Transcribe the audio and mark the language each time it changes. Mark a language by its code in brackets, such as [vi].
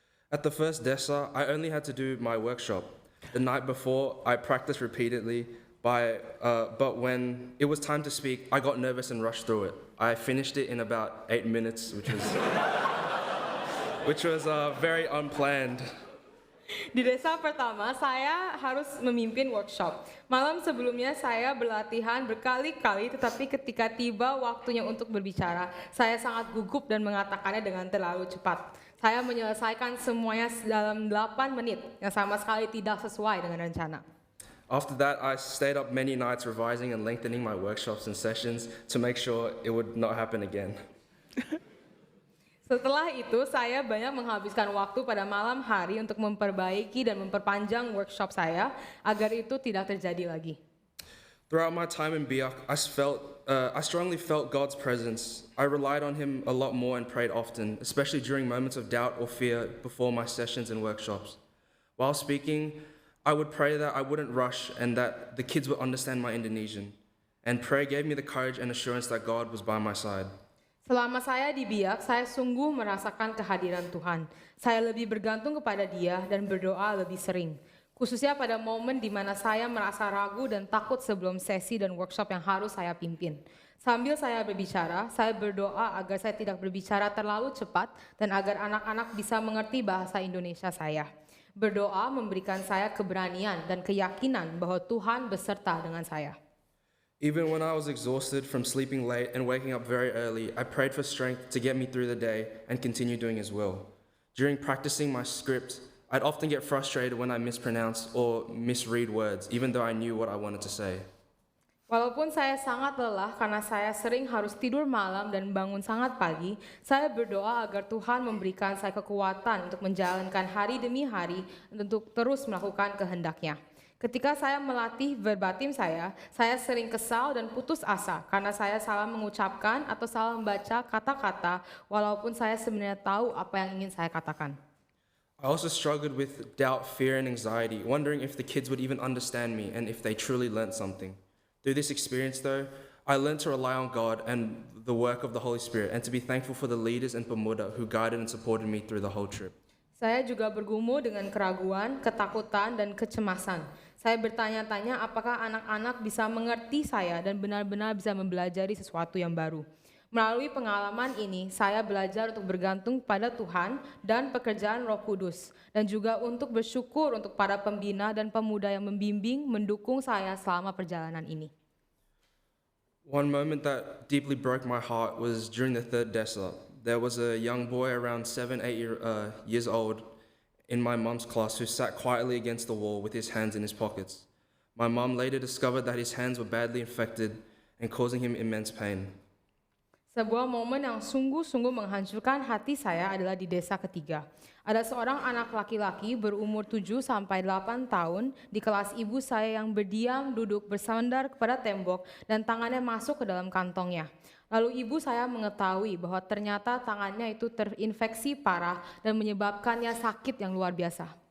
[en] At the first Desa, I only had to do my workshop. The night before, I practiced repeatedly, but when it was time to speak, I got nervous and rushed through it. I finished it in about 8 minutes, which was very unplanned. [id] Di desa pertama, saya harus memimpin workshop. Malam sebelumnya saya berlatihan berkali-kali, tetapi ketika tiba waktunya untuk berbicara, saya sangat gugup dan mengatakannya dengan terlalu cepat. Saya menyelesaikan semuanya dalam 8 menit, yang sama sekali tidak sesuai dengan rencana. [en] After that, I stayed up many nights revising and lengthening my workshops and sessions to make sure it would not happen again. [id] Setelah itu, saya banyak menghabiskan waktu pada malam hari untuk memperbaiki dan memperpanjang workshop saya agar itu tidak terjadi lagi. [en] Throughout my time in Biak, I strongly felt God's presence. I relied on Him a lot more and prayed often, especially during moments of doubt or fear before my sessions and workshops. While speaking, I would pray that I wouldn't rush and that the kids would understand my Indonesian. And prayer gave me the courage and assurance that God was by my side. [id] Selama saya di Biak, saya sungguh merasakan kehadiran Tuhan. Saya lebih bergantung kepada Dia dan berdoa lebih sering. Khususnya pada momen di mana saya merasa ragu dan takut sebelum sesi dan workshop yang harus saya pimpin. Sambil saya berbicara, saya berdoa agar saya tidak berbicara terlalu cepat dan agar anak-anak bisa mengerti bahasa Indonesia saya. Berdoa memberikan saya keberanian dan keyakinan bahwa Tuhan beserta dengan saya. [en] Even when I was exhausted from sleeping late and waking up very early, I prayed for strength to get me through the day and continue doing His will. During practicing my script, I'd often get frustrated when I mispronounce or misread words, even though I knew what I wanted to say. [id] Walaupun saya sangat lelah karena saya sering harus tidur malam dan bangun sangat pagi, saya berdoa agar Tuhan memberikan saya kekuatan untuk menjalankan hari demi hari dan untuk terus melakukan kehendak-Nya. Ketika saya melatih verbatim saya sering kesal dan putus asa karena saya salah mengucapkan atau salah membaca kata-kata walaupun saya sebenarnya tahu apa yang ingin saya katakan. [en] I also struggled with doubt, fear, and anxiety, wondering if the kids would even understand me and if they truly learnt something. Through this experience, though, I learned to rely on God and the work of the Holy Spirit and to be thankful for the leaders and pemuda who guided and supported me through the whole trip. [id] Saya juga bergumul dengan keraguan, ketakutan, dan kecemasan. Saya bertanya-tanya apakah anak-anak bisa mengerti saya dan benar-benar bisa mempelajari sesuatu yang baru. Melalui pengalaman ini, saya belajar untuk bergantung pada Tuhan dan pekerjaan Roh Kudus, dan juga untuk bersyukur untuk para pembina dan pemuda yang membimbing, mendukung saya selama perjalanan ini. [en] One moment that deeply broke my heart was during the third Desa. There was a young boy around 7-8 years old in my mum's class who sat quietly against the wall with his hands in his pockets. My mum later discovered that his hands were badly infected and causing him immense pain. [id] Sebuah momen yang sungguh-sungguh menghancurkan hati saya adalah di desa ketiga. Ada seorang anak laki-laki berumur 7-8 tahun di kelas ibu saya yang berdiam duduk bersandar kepada tembok dan tangannya masuk ke dalam kantongnya. Lalu ibu saya mengetahui bahwa ternyata tangannya itu terinfeksi parah dan menyebabkannya sakit yang luar biasa.